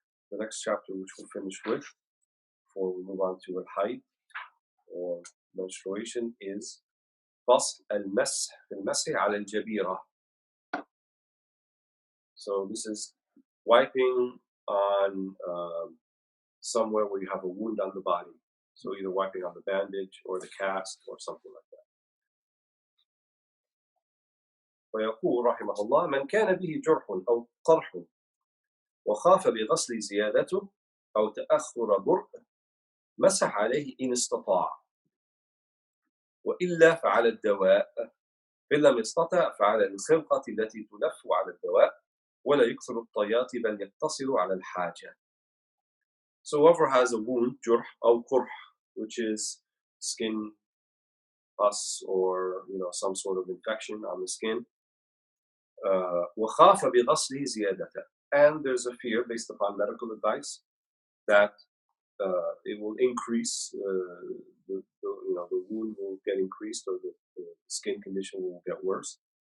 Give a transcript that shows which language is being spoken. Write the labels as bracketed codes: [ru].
[en] The next chapter, which we'll finish with, before we move on to al-hayd, or menstruation, is [ar] فصل المسح على الجبيرة. [en] So this is wiping on somewhere where you have a wound on the body. So either wiping on the bandage or the cast or something like that. [ar] ويقول رحمه الله من كان به جرح أو قرح وخاف بغسل زيادته أو تأخر برء مسح عليه إن استطاع وإلا فعلى الدواء إن لم يستطع فعلى الخرقة التي تلف على الدواء ولا يكثر الطيات بل يقتصر على الحاجة. [en] So whoever has a wound, [ar] جرح أو قرح, [en] which is skin pus or some sort of infection on the skin, [ar] وخاف بغسله زيادة, [en] and there's a fear based upon medical advice that it will increase, the wound will get increased, or the skin condition will get worse.